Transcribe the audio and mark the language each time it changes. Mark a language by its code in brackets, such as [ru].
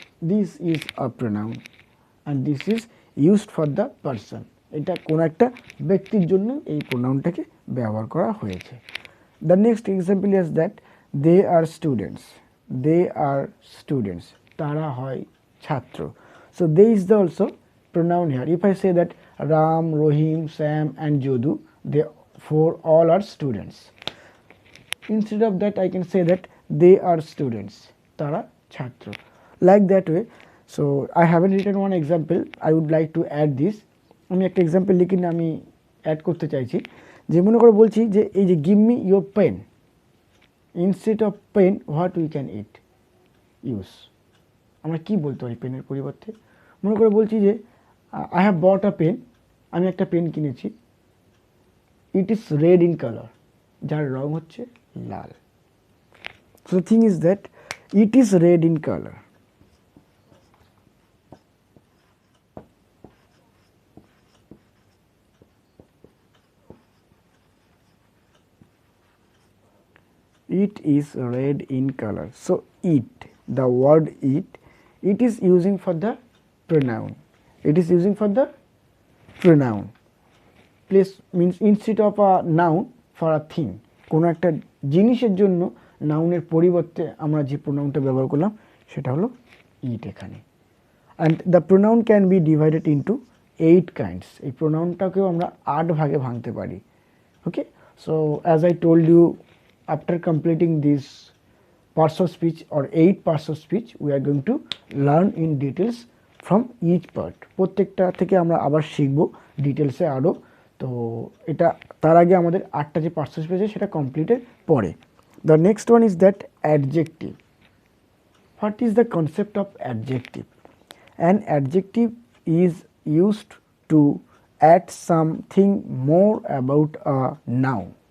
[en] This is a pronoun and this is used for the person. [bn] এটা কোনো একটা ব্যক্তির জন্য এই প্রোনাউনটাকে ব্যবহার করা হয়েছে। [en] the next example is that they are students, they are students, [bn] তারা হয় ছাত্র। [en] So they is the also pronoun here. If I say that Ram, Rohim, Sam and Jodu, they four all are students. Instead of that I can say that they are students, [bn] tara chhatro, [en] like that way. So I haven't written one example, I would like to add this. [bn] আমি একটা example লিখে আমি add করতে চাইছি। যে মনে করে বলছি যে এই যে [en] give me your pen, instead of pen what we can it use, [bn] আমরা কি বলতে পারি পেনের পরিবর্তে? মনে করে বলছি যে [en] I have bought a pen, [bn] আমি একটা পেন কিনেছি, [en] it is red in colour, [bn] যার রং হচ্ছে লাল। [en] So the thing is that it is red in colour. It is red in color. So it, the word it is using for the pronoun. It is using for the pronoun. Place means instead of a noun for a thing. [bn] কোনো একটা জিনিসের জন্য নাউনের পরিবর্তে আমরা যে প্রোনাউনটা ব্যবহার করলাম সেটা হলো ইট এখানে। [en] And the pronoun can be divided into 8 kinds. [bn] এই প্রোনাউনটাকেও আমরা 8 ভাগে ভাঙতে পারি। [en] Okay, so as I told you, after completing these parts of speech or 8 parts of speech, we are going to learn in details from each part. [bn] প্রত্যেকটা থেকে আমরা আবার শিখবো ডিটেলসে আরও। তো এটা তার আগে আমাদের 8টা যে পার্টস অফ স্পিচ আছে সেটা কমপ্লিটের পরে। [en] The next one is that adjective. What is the concept of adjective? An adjective is used to add something more about a noun.